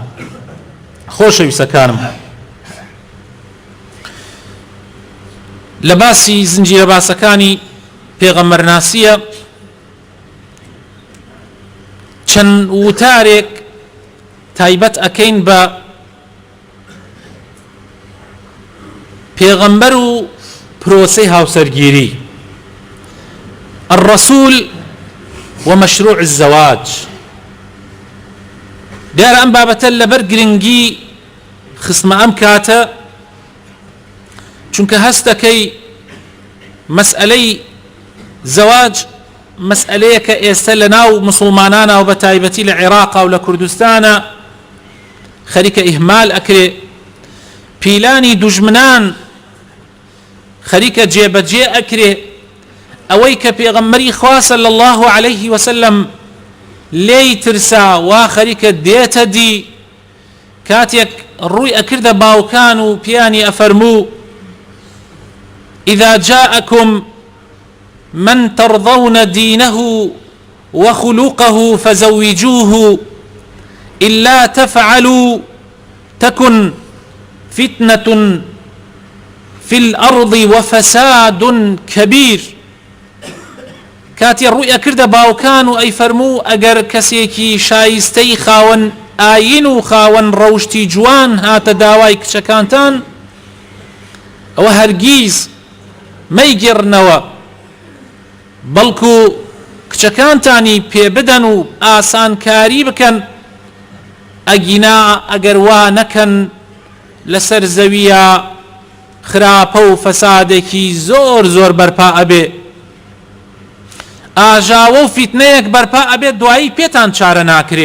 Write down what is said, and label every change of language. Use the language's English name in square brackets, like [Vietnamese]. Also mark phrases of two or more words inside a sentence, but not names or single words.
[Central Kurdish] خۆشەویستەکانم، لە باسی زنجیرە باسەکانی پێغەمبەرناسیە چەند وتارێک تایبەت ئەکەین بە پێغەمبەر و پرۆسەی هاوسەرگیری، [Arabic] الرسول ومشروع الزواج. [Central Kurdish] دیار ئەم بابەتە لەبەر گرنگی خسمە ئەم کاتە چونکە هەستەکەی مەسئلەی زەواج مەسئلەیە کە ئێستا لە ناو مسڵمانانە و بە تایبەتی لە عێراقا و لە کوردستانە خەریکە ئیهمال ئەکرێ. پیلانی دوژمنان خەریکە جێبەجێ ئەکرێ. ئەوەی کە پێغەمبەری خوا [Arabic] صلی الله عليه وسلم [Central Kurdish] لێی ترسا وا خەریکە دێتە دی کاتێک ڕووی ئەکردە باوکان و پیانی ئەفەرموو [Arabic] إذا جاءكم من ترضون دينه وخلقه فزوجوه إلا تفعلوا تكن فتنة في الأرض وفساد كبير. [Central Kurdish] کاتی ڕووی ئەکردە باوکان و ئەی فەرموو ئەگەر کەسێکی شایستەی خاوەن ئاین و خاوەن ڕەوشتی جوان هاتە داوای کچەکانتان ئەوە هەرگیز مەیگێڕنەوە، بەڵکو کچەکانتانی پێ بدەن و ئاسانکاری بکەن، ئەگینا ئەگەر وا نەکەن لەسەر زەویە خراپە و فەسادێکی زۆر زۆر بەرپا ئەبێ، ئاژاوە و فیتنەیەک بەرپا ئەبێت دوایی پێتان چارە ناکرێ.